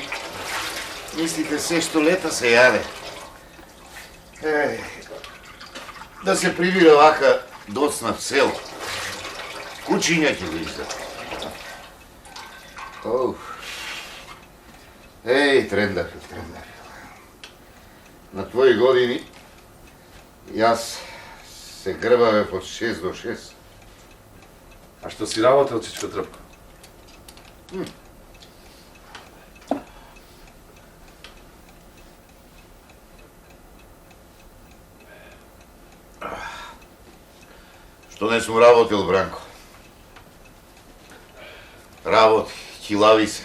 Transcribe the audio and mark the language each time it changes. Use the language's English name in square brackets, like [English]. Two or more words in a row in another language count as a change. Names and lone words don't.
[Macedonian] Мислите се што лета се јаде. Да се прибира вака доцна в село. Кучиња ќе го издат. Трендафил. На твои години јас се грбаве под 6 до 6. А што си работел, Чичко Тръпко? Што не сум работил, Бранко? Работи, килави се.